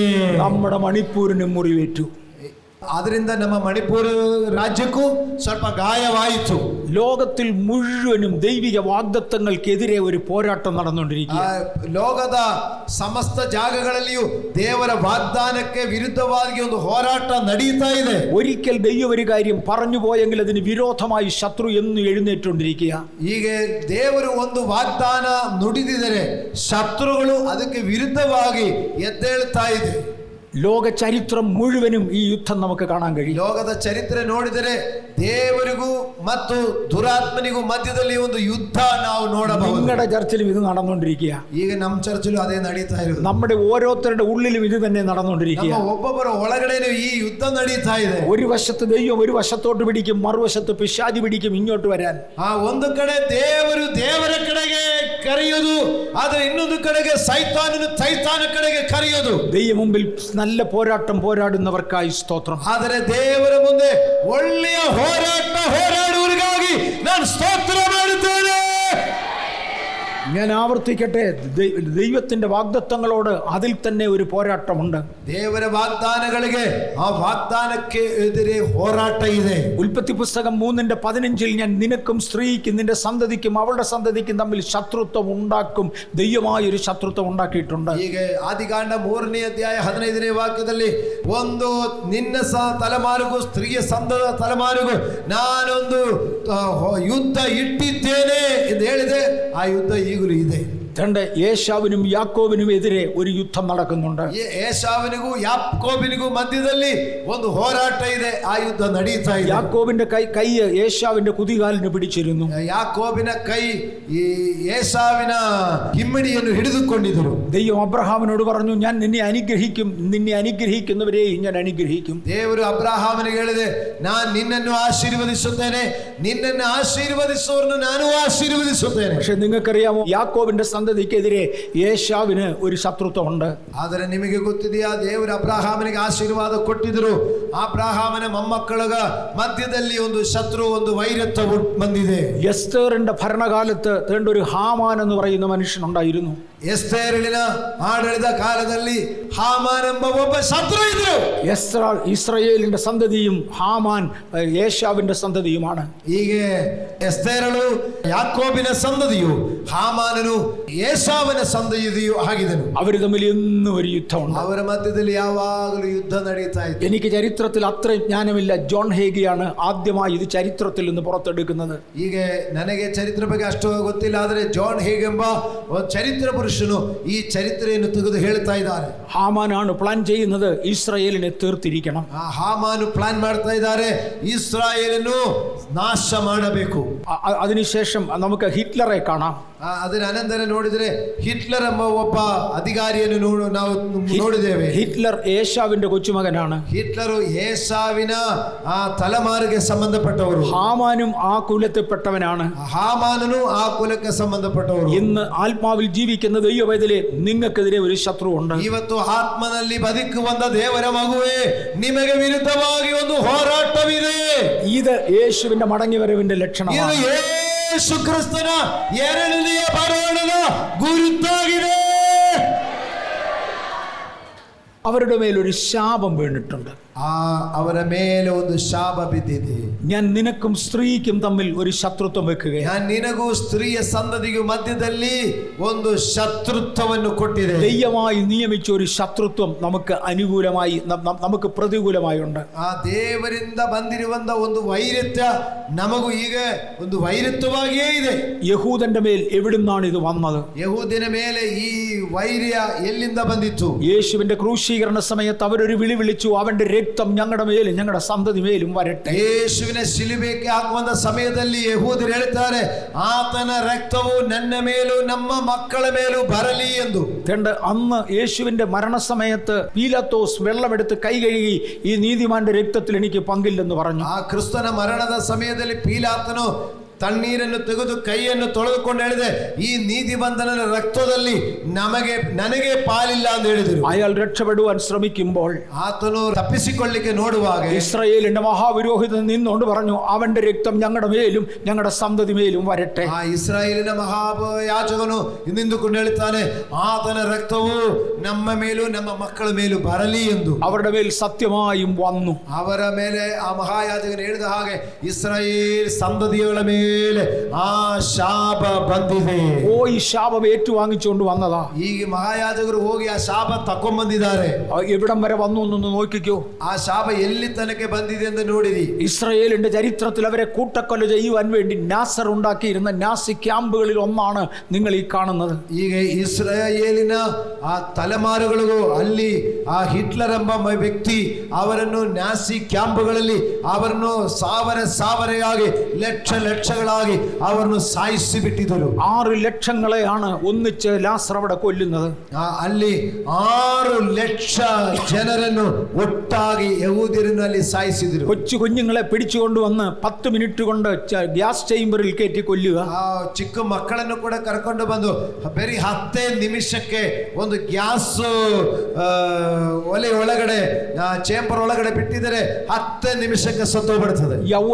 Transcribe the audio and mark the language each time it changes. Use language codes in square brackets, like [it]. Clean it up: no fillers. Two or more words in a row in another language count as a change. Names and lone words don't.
[ml] നമ്മുടെ മണിപ്പൂരിന് മുറിവേറ്റു. [kn] ಅದರಿಂದ ನಮ್ಮ ಮಣಿಪುರ ರಾಜ್ಯಕ್ಕೂ ಸ್ವಲ್ಪ ಗಾಯವಾಯಿತು. [ml] ലോകത്തിൽ മുഴുവനും ദൈവിക വാഗ്ദത്തങ്ങൾക്കെതിരെ ഒരു പോരാട്ടം നടന്നുകൊണ്ടിരിക്കുക. [kn] ಲೋಕದ ಸಮಸ್ತ ಜಾಗಗಳಲ್ಲಿಯೂ ದೇವರ ವಾಗ್ದಾನಕ್ಕೆ ವಿರುದ್ಧವಾಗಿ ಒಂದು ಹೋರಾಟ ನಡೀತಾ ಇದೆ. [ml] ഒരിക്കൽ ദൈവം ഒരു കാര്യം പറഞ്ഞു പോയെങ്കിൽ അതിന് വിരോധമായി ശത്രു എന്നും എഴുന്നേറ്റുകൊണ്ടിരിക്കുക. [kn] ಹೀಗೆ ದೇವರು ಒಂದು ವಾಗ್ದಾನ ನುಡಿದಿದರೆ ಶತ್ರುಗಳು ಅದಕ್ಕೆ ವಿರುದ್ಧವಾಗಿ ಎದ್ದೇಳ್ತಾ ಇದೆ. [ml] ലോക ചരിത്രം മുഴുവനും ഈ യുദ്ധം നമുക്ക് കാണാൻ കഴിയും. [kn] ಲೋಕದ ಚರಿತ್ರೆ ನೋಡಿದರೆ ದೇವರಿಗೂ ಮತ್ತು ದುರಾತ್ಮನಿಗೂ ಮಧ್ಯದಲ್ಲಿ ಒಂದು ಯುದ್ಧ ನಾವು ನೋಡಬಹುದು. [ml] നിങ്ങളുടെ ചർച്ചിലും ഇത് നടന്നുകൊണ്ടിരിക്കുക. [kn] ಈಗ ನಮ್ಮ ಚರ್ಚಲ್ಲೂ ಅದೇ ನಡೀತಾ ಇರೋದು. [ml] നമ്മുടെ ഓരോരുത്തരുടെ ഉള്ളിലും ഇത് തന്നെ നടന്നുകൊണ്ടിരിക്കുക. [kn] ನಮ್ಮ ಒಬ್ಬೊಬ್ಬರ ಒಳಗಡೆನೂ ಈ ಯುದ್ಧ ನಡೀತಾ ಇದೆ. [ml] ഒരു വശത്ത് ദൈവം ഒരു വശത്തോട്ട് പിടിക്കും, മറുവശത്ത് പിശാചി പിടിക്കും ഇങ്ങോട്ട് വരാൻ. [kn] ಒಂದು ಕಡೆ ದೇವರು ದೇವರ ಕಡೆಗೆ ಕರೆಯೋದು, ಆದ್ರೆ ಇನ್ನೊಂದು ಕಡೆಗೆ ಸೈತಾನ ಕಡೆಗೆ ಕರೆಯೋದು. [ml] ദൈവം മുമ്പിൽ നല്ല പോരാട്ടം പോരാടുന്നവർക്കായി സ്തോത്രം. [kn] ಆದರೆ ದೇವರ ಮುಂದೆ ಒಳ್ಳೆಯ ಹೋರಾಟ ಹೋರಾಡುವವರಿಗಾಗಿ ನಾನು ಸ್ತೋತ್ರ ಮಾಡುತ್ತೇನೆ. [ml] ഞാൻ ആവർത്തിക്കട്ടെ, ദൈവത്തിന്റെ വാഗ്ദത്തങ്ങളോട് അതിൽ തന്നെ ഒരു പോരാട്ടമുണ്ട്. [kn] ದೇವರ ವಾಗ್ದಾನಗಳಿಗೆ ಆ ವಾಗ್ದಾನಕ್ಕೆ ಎದುರೇ ಹೋರಾಟ ಇದೆ. [ml] ഉൽപ്പത്തി പുസ്തകം 3:15 ഞാൻ നിനക്കും സ്ത്രീക്കും നിന്റെ സന്തതിക്കും അവളുടെ സന്തതിക്കും തമ്മിൽ ശത്രുത്വം ഉണ്ടാക്കും, ദൈവമായ ഒരു ശത്രുത്വം ഉണ്ടാക്കിയിട്ടുണ്ട്. [kn] ಹೀಗೆ ಆದಿಕಾಂಡ 3ನೇ ಅಧ್ಯಾಯ 15ನೇ ವಾಕ್ಯದಲ್ಲಿ ಒಂದು ನಿನ್ನ ತಲೆಮಾರಿಗೂ ಸ್ತ್ರೀಯ ಸಂತದ ತಲೆಮಾರಿಗೂ ನಾನೊಂದು ಯುದ್ಧ ಇಟ್ಟಿದ್ದೇನೆ ಎಂದು ಹೇಳಿದೆ. ಆ ಯುದ್ಧ ಈಗಲೂ ಇದೆ. [ml] ഏശാവിനും യാക്കോബിനും എതിരെ ഒരു യുദ്ധം നടക്കുന്നുണ്ട്. [kn] ഏശാവിനിಗೂ യാക്കോബിനിಗೂ ಮಧ್ಯದಲ್ಲಿ ಒಂದು ಹೋರಾಟ ಇದೆ. ಆ ಯುದ್ಧ ನಡೀತಾ ಇದೆ. [ml] യാക്കോബിന്റെ കൈ ഏശാവിന്റെ കുതികാലിന് പിടിച്ചിരുന്നു. [kn] യാക്കോബിನ ಕೈ ಈ ಏಸಾವಿನ ಹಿಮ್ಮಡಿಯನ್ನು ಹಿಡಿದುಕೊಂಡಿದ್ದರು. [ml] ദൈവം അബ്രഹാമിനോട് പറഞ്ഞു, ഞാൻ നിന്നെ അനുഗ്രഹിക്കും, നിന്നെ അനുഗ്രഹിക്കുന്നവരെയും ഞാൻ അനുഗ്രഹിക്കും. [kn] ದೇವರು ಅಬ್ರಹಾಮನಿಗೆ ಹೇಳಿದೆ, ನಾನು ನಿನ್ನನ್ನು ಆಶೀರ್ವದಿಸುತ್ತೇನೆ, ನಿನ್ನನ್ನು ಆಶೀರ್ವದಿಸುವವರನ್ನು ನಾನು ಆಶೀರ್ವದಿಸುತ್ತೇನೆ. [ml] പക്ഷെ നിങ്ങൾക്കറിയാമോ, യാക്കോബിന്റെ സന്തതിക്കെതിരെ ഏശാവിന് ഒരു ശത്രുത്വമുണ്ട്. [kn] ಆದರೆ ನಿಮಗೆ ಗೊತ್ತಿದೆಯಾ, ದೇವರು ಅಬ್ರಹಾಮನಿಗೆ ಆಶೀರ್ವಾದ ಕೊಟ್ಟಿದ್ರು. ಅಬ್ರಹಾಮನ ಮೊಮ್ಮಕ್ಕಳ ಮಧ್ಯದಲ್ಲಿ ಒಂದು ಶತ್ರು, ಒಂದು ವೈರತ್ವ ಬಂದಿದೆ. [ml] എസ്തേറിന്റെ ഭരണകാലത്ത് ഒരു ഹാമാൻ എന്ന് പറയുന്ന മനുഷ്യനുണ്ടായിരുന്നു. [kn] ಎಸ್ತೇರಿನ ಆಡಳಿತ ಕಾಲದಲ್ಲಿ ಹಾಮಾನ್ ಎಂಬ ಒಬ್ಬ ಶತ್ರು ಇದ್ರು. [ml] ഇസ്രായേലിന്റെ സന്തതിയും ഹാമാൻ ഏശാവിന്റെ സന്തതിയുമാണ്. [kn] ಹೀಗೆ ಎಸ್ತೇರಳು ಯಾಕೋಬಿನ ಸಂತತಿಯು, ಹಾಮಾನನು ಏಸಾವನ ಸಂತತಿಯು ಆಗಿದನು. [ml] അവർ തമ്മിൽ എന്നും ഒരു യുദ്ധമുണ്ട്. [kn] ಅವರ ಮಧ್ಯದಲ್ಲಿ ಯಾವಾಗಲೂ ಯುದ್ಧ ನಡೀತಾ ಇತ್ತು. [ml] എനിക്ക് ചരിത്രത്തിൽ അത്ര ജ്ഞാനമില്ല. ജോൺ ഹേഗിയാണ് ആദ്യമായി ഇത് ചരിത്രത്തിൽ നിന്ന് പുറത്തെടുക്കുന്നത്. [kn] ಹೀಗೆ ನನಗೆ ಚರಿತ್ರೆ ಬಗ್ಗೆ ಅಷ್ಟು ಗೊತ್ತಿಲ್ಲ, ಆದರೆ ಜಾನ್ ಹೇಗ್ ಎಂಬ ಚರಿತ್ರ ಪುರುಷನು ಈ ಚರಿತ್ರೆಯನ್ನು ತೆಗೆದು ಹೇಳ್ತಾ ಇದ್ದಾರೆ. [ml] ഹാമാനാണ് പ്ലാൻ ചെയ്യുന്നത് ഇസ്രായേലിനെ തീർത്തിരിക്കണം. [kn] ಹಾಮಾನು ಪ್ಲಾನ್ ಮಾಡ್ತಾ ಇದ್ದಾರೆ, ಇಸ್ರಾಯೇಲನ್ನು ನಾಶ ಮಾಡಬೇಕು. [ml] അതിനുശേഷം നമുക്ക് ഹിറ്റ്ലറെ കാണാം. [kn] ಅದರ ಅನಂತರ ನೋಡಿದರೆ ಹಿಟ್ಲರ್ ಎಂಬ ಒಬ್ಬ ಅಧಿಕಾರಿಯನ್ನು ನಾವು ನೋಡಿದ್ದೇವೆ. [ml] ಹಿಟ್ಲರ್ ಏಶಾವಿന്റെ കൊച്ചുമകനാണ്. [kn] ಹಿಟ್ಲರು ಏಸಾವಿನ ಆ ತಲೆಮಾರಿಗೆ ಸಂಬಂಧಪಟ್ಟವರು. [ml] ഹാമാനും ആ കുലത്തിൽപ്പെട്ടവനാണ്. [kn] ಹಾಮಾನನು ಆ ಕುಲಕ್ಕೆ ಸಂಬಂಧಪಟ್ಟವರು. [ml] ഇന്ന് ആത്മാവിൽ ജീവിക്കുന്ന ദൈവവേദലേ, നിങ്ങൾക്കെതിരെ ഒരു ശത്രുവുണ്ട്. [kn] ಇವತ್ತು ಆತ್ಮನಲ್ಲಿ ಬದುಕುವಂತ ದೇವರ ಮಗುವೇ, ನಿಮಗೆ ವಿರುದ್ಧವಾಗಿ ಒಂದು ಹೋರಾಟವಿದೆ. [ml] ഇത് യേശുവിന്റെ മടങ്ങിവരവിന്റെ ലക്ഷണമാണ്. [kn] ಯೇಸು ಕ್ರಿಸ್ತನ ಎರಡನೆಯ ಬರೋಣದ ಗುರುತಾಗಿದೆ. [ml] അവരുടെ മേലൊരു ശാപം വീണിട്ടുണ്ട്. [kn] ಅವರ ಮೇಲೆ ಒಂದು ಶಾಪ ಬಿದ್ದಿದೆ. [ml] ഞാൻ നിനക്കും സ്ത്രീക്കും തമ്മിൽ ഒരു ശത്രുത്വം വെക്കുകയാണ്. [kn] ഞാൻ ನಿನಗೂ ಸ್ತ್ರೀಯ ಸಂತತಿಗೂ ಮಧ್ಯದಲ್ಲಿ ಒಂದು ಶತ್ರುತ್ವವನ್ನು ಕೊಟ್ಟಿದೆ. [ml] ദൈവമായി നിയമിച്ച ഒരു ശത്രുത്വം നമുക്ക് അനുകൂലമായി, നമുക്ക് പ്രതികൂലമായി ഉണ്ട്. [kn] ಆ ದೇವರಿಂದ ಬಂದಿರುವಂತ ಒಂದು ವೈರತ್ವ ನಮಗೂ ಈಗ ಒಂದು ವೈರತ್ವವಾಗಿಯೇ ಇದೆ. [ml] യഹൂദന്റെ മേൽ എവിടുന്നാണ് ഇത് വന്നത്? [kn] ಯಹೂದಿನ ಮೇಲೆ ಈ ವೈರ್ಯ ಎಲ್ಲಿಂದ ಬಂದಿತ್ತು? [ml] യേശുവിന്റെ ക്രൂശീകരണ സമയത്ത് അവരൊരു വിളി വിളിച്ചു, അവന്റെ രക്തം ഞങ്ങളുടെ മേലും ഞങ്ങളുടെ സന്തതി മേലും വരട്ടെ. [kn] ಯೇಸುವಿನ ಶಿಲುಬೆಗೆ ಹಾಕುವಂತ ಸಮಯದಲ್ಲಿ ಯಹೂದರು ಹೇಳ್ತಾರೆ, ಆತನ ರಕ್ತವು ನನ್ನ ಮೇಲೂ ನಮ್ಮ ಮಕ್ಕಳ ಮೇಲೂ ಬರಲಿ ಎಂದು. [ml] അന്ന് യേശുവിന്റെ മരണസമയത്ത് പീലാത്തോസ് വെള്ളമെടുത്ത് കൈ കഴുകി, ഈ നീതിമാന്റെ രക്തത്തിൽ എനിക്ക് പങ്കില്ലെന്ന് പറഞ്ഞു. [kn] ಆ ಕ್ರಿಸ್ತನ ಮರಣದ ಸಮಯದಲ್ಲಿ ಪೀಲಾತನು ತಣ್ಣೀರನ್ನು ತೆಗೆದು ಕೈಯನ್ನು ತೊಳೆದುಕೊಂಡು ಹೇಳಿದೆ, ಈ ನೀತಿವಂತನ ರಕ್ತದಲ್ಲಿ ನನಗೆ ಪಾಲಿಲ್ಲ ಅಂತ ಹೇಳಿದರು. [ml] അയാൾ രക്ഷപ്പെടുവാൻ ശ്രമിക്കുമ്പോൾ [kn] ಆತನು ತಪ್ಪಿಸಿಕೊಳ್ಳಿಕ್ಕೆ ನೋಡುವಾಗ [ml] ഇസ്രായേലിന്റെ മഹാപുരോഹിതൻ നിന്നുകൊണ്ട് പറഞ്ഞു, അവന്റെ രക്തം ഞങ്ങളുടെ മേലും ഞങ്ങളുടെ സന്തതി മേലും വരട്ടെ. [kn] ಆ ಇಸ್ರಾಯೇಲಿನ ಮಹಾಯಾಜಕನು ನಿಂತುಕೊಂಡು ಹೇಳುತ್ತಾನೆ, ಆತನ ರಕ್ತವು ನಮ್ಮ ಮೇಲೂ ನಮ್ಮ ಮಕ್ಕಳ ಮೇಲೂ ಬರಲಿ ಎಂದು. [ml] അവരുടെ മേൽ സത്യമായും വന്നു. [kn] ಅವರ ಮೇಲೆ ಆ ಮಹಾಯಾಜಕನು ಹೇಳಿದ ಹಾಗೆ ಇಸ್ರಾಯೇಲ್ ಸಂತತಿಗಳ ಮೇಲೆ ಆ ಶಾಪ ಬಂದಿದೆ. [ml] ഈ ശാപം ഏറ്റുവാങ്ങിച്ചുകൊണ്ട് വന്നതാ. [kn] ಈ ಮಹಾಯಾಜಕರು ಹೋಗಿ ಆ ಶಾಪ ತಕೊಂಡ್ಬಂದಿದ್ದಾರೆ. [ml] എവിടം വരെ വന്നു എന്നൊന്ന് നോക്കിക്കോ. [kn] ಆ ಶಾಪ ಎಲ್ಲಿ ತನಕ ಬಂದಿದೆ ಎಂದು ನೋಡಿರಿ. [ml] ഇസ്രായേലിന്റെ ചരിത്രത്തിൽ അവരെ കൂട്ടക്കൊല ചെയ്യുവാൻ വേണ്ടി നാസർ ഉണ്ടാക്കിയിരുന്ന നാസി ക്യാമ്പുകളിൽ ഒന്നാണ് നിങ്ങൾ ഈ കാണുന്നത്. [kn] ಈಗ ಇಸ್ರಾಯೇಲಿನ ಆ ತಲೆಮಾರುಗಳಿಗೂ ಅಲ್ಲಿ ಆ ಹಿಟ್ಲರ್ ಎಂಬ ವ್ಯಕ್ತಿ ಅವರನ್ನು ನಾಸಿ ಕ್ಯಾಂಪ್ಗಳಲ್ಲಿ ಅವರನ್ನು ಸಾವಿರೆಯಾಗಿ ಲಕ್ಷಗಳಾಗಿ ಅವರನ್ನು ಸಾಯಿಸಿ ಬಿಟ್ಟಿದ್ದರು. [ml] 6 ലക്ഷങ്ങളെയാണ് ഒന്നിച്ച് ലാസർ അവിടെ കൊല്ലുന്നത്. [kn] ಅಲ್ಲಿ 6 ಲಕ್ಷ ಜನರನ್ನು ಒಟ್ಟಾಗಿ ಯಹೂದ್ಯರಲ್ಲಿ ಸಾಯಿಸಿದರು. [ml] കൊച്ചു കുഞ്ഞുങ്ങളെ പിടിച്ചുകൊണ്ടുവന്ന് 10 മിനിറ്റ് കൊണ്ട് ഗ്യാസ് ചേംബറിൽ കയറ്റി കൊല്ലുക. [kn] ಚಿಕ್ಕ ಮಕ್ಕಳನ್ನು ಕೂಡ ಕರ್ಕೊಂಡು ಬಂದು ಬರೀ 10 ನಿಮಿಷಕ್ಕೆ ಒಂದು ಗ್ಯಾಸ್ ಒಲೆ ಒಳಗಡೆ ಚೇಂಬರ್ ಒಳಗಡೆ ಬಿಟ್ಟಿದರೆ 10 ನಿಮಿಷಕ್ಕೆ ಸತ್ತೋಗ್ಬಿಡ್ತದೆ.